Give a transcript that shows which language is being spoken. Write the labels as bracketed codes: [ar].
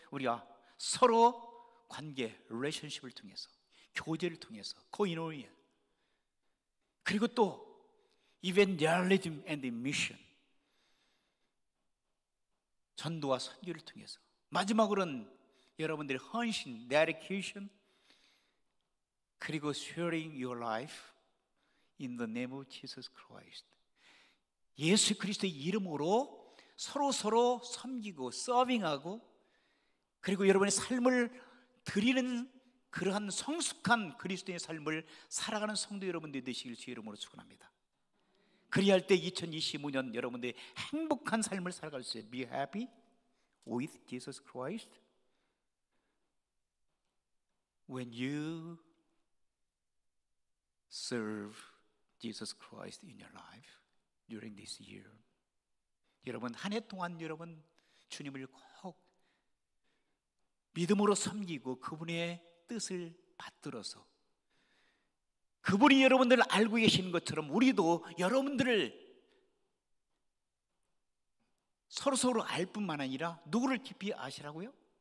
[ko] 우리가 서로 관계, 릴레이션십을 통해서, 교제를 통해서, 코이노니아, 그리고 또 [en] 이벤젤리즘 앤드 미션, [ko] 전도와 선교를 통해서, 마지막으로는 여러분들의 헌신, dedication, 그리고 [en] sharing your life in the name of Jesus Christ. [ko] 예수 그리스도의 이름으로 서로 섬기고 서빙하고, 그리고 여러분의 삶을 드리는 그러한 성숙한 그리스도의 삶을 살아가는 성도 여러분들이 되시길 주의 이름으로 축원합니다. 그리할 때 2025년 여러분들이 행복한 삶을 살아갈 수 있어요. [en] Be happy with Jesus Christ when you serve Jesus Christ in your life during this year. [ko] 여러분, 한 해 동안 여러분 주님을 꼭 믿음으로 섬기고 그분의 뜻을 받들어서, 그분이 여러분들을 알고 계시는 것처럼 우리도 여러분들을 서로 알 뿐만 아니라 누구를 깊이 아시라고요?